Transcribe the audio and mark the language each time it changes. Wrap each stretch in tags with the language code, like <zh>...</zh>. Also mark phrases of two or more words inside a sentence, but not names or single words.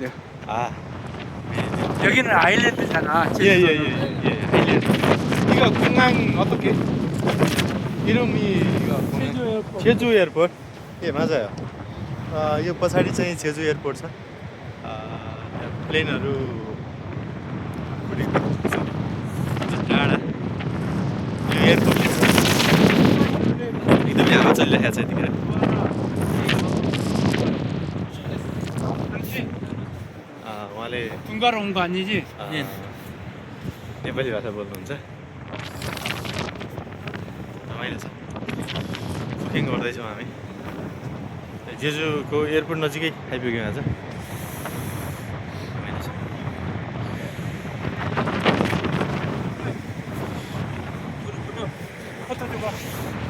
<ko>아, 여기는 아일랜드잖아. 예, 하일랜드. 이거 공항 어떻게? 이름이 이거 제주 에어포र्ट. 제주 에어포र्ट. 예, 맞아요.</ko> <ne>यो पछाडि चाहिँ जेजु एयरपोर्ट छ। प्लेनहरू उडेको छ। टाढा यो एयरपोर्ट छ। एकदमै हावा चलिरहेको छ यतिखेर। उहाँले</ne> <ko>군가로 온 거 아니지? 예.</ko> <ne>नेपाली भाषा बोल्नुहुन्छ। रमाइलो छ। बुकिङ गर्दैछौँ हामी। जेजुको एयरपोर्ट नजिकै आइपुग्यौँ आज। रमाइलो छ।</ne> <ko>포토 줘봐.</ko>